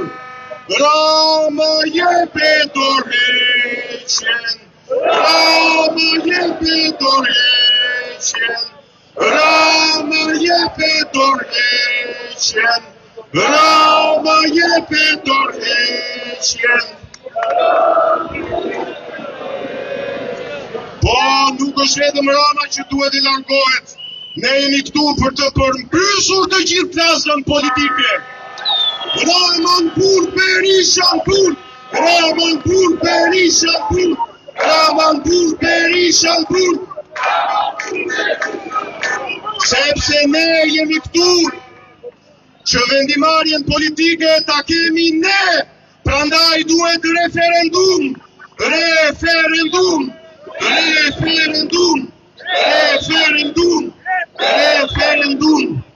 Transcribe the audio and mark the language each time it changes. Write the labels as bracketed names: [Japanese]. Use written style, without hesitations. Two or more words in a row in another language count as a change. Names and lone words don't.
[Albanian] Rama jepe dorëheqjen, Rama jepe dorëheqjen, Rama jepe dorëheqjen, Rama jepe dorëheqjen. Po, nuk është vetëm Rama që duhet i largohet. Ne jemi këtu për të përmbysur të gjithë plasën politike. Raman pur, Berishan pur, Raman pur, Berishan pur, Raman pur, Berishan pur. Sepse ne jemi këtu që vendimarrjen politike ta kemi ne, prandaj duhet referendum, referendum, referendum, referendum, referendum.